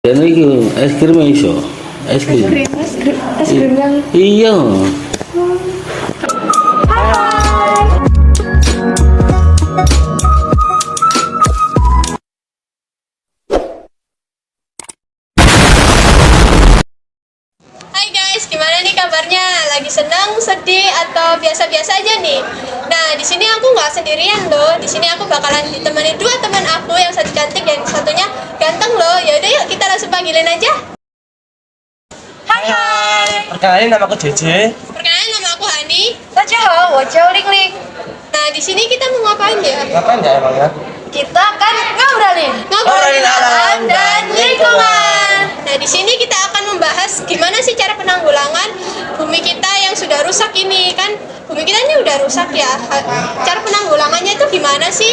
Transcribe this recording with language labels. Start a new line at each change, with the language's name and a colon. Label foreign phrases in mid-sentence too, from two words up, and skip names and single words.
Javanese: Dan iki es krim iso. Es krim.
Indonesian: Es krim yang Iya. Hai guys, gimana nih kabarnya? Lagi senang, sedih, atau biasa-biasa aja nih? Nah, di sini aku nggak sendirian loh. Di sini aku bakalan ditemani dua teman aku, yang satu cantik dan satunya ganteng loh. Yaudah yuk, kita langsung panggilin aja. Hai. Perkenalin, nama aku JJ. Perkenalkan, nama aku Hani.
Chinese: 大家好，我叫令令。
Indonesian: Nah, di sini kita mau ngapain ya? Ngapain nggak emangnya? Kita akan ngobrolin. Ngobrolin alam dan lingkungan. Nah, di sini kita akan membahas gimana sih cara penanggulangan bumi kita yang sudah rusak ini. Kan bumi kita ini udah rusak ya. Cara penanggulangannya itu gimana sih?